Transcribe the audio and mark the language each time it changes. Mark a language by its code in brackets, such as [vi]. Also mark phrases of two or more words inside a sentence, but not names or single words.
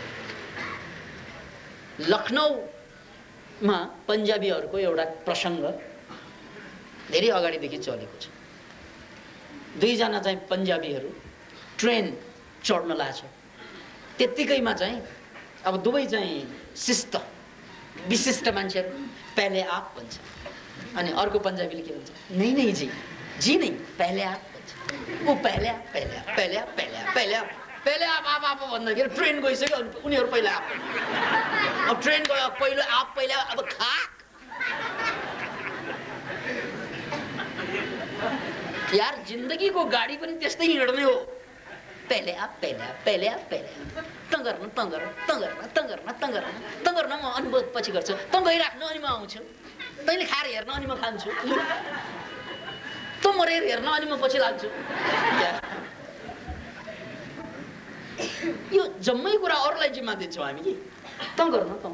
[ne] लखनऊमा पन्जाबीहरूको एउटा प्रसङ्ग धेरै अगाडिदेखि चलेको छ। दुईजना चाहिँ पन्जाबीहरू ट्रेन चढ्न लाग्छ, त्यत्तिकैमा चाहिँ अब दुवै चाहिँ शिष्ट विशिष्ट मान्छेहरू, [hi] पहले आप [ne] भन्छ, अनि अर्को पन्जाबीले के भन्छ, [hi] नहीं नहीं जी जी नहीं, पहले आप भन्छ। [ne] ऊ [hi] पहले आप पहले आप पहले आप पहले आप पहले आप पहले आप [ne] भन्दाखेरि ट्रेन गइसक्यो, अनि उनीहरू पहिला आप। अब ट्रेन गयो, पहिलो आप पहिला, अब खाक यार। जिन्दगीको गाडी पनि त्यस्तै हिँड्ने हो, [hi] पहले आप पहले आप पहले आप पहले आप। [ne] त गर्न त गर्न त गर्न त गर्न त गर्न त गर्न, म अनुभव पछि गर्छु, त गइराख्नु अनि म आउँछु, तैँले खाएर हेर्न अनि म खान्छु, त मरेर हेर्न अनि म पछि लाग्छु। यो जम्मै कुरा अरूलाई जिम्मा दिन्छौँ हामी कि त गर्न त।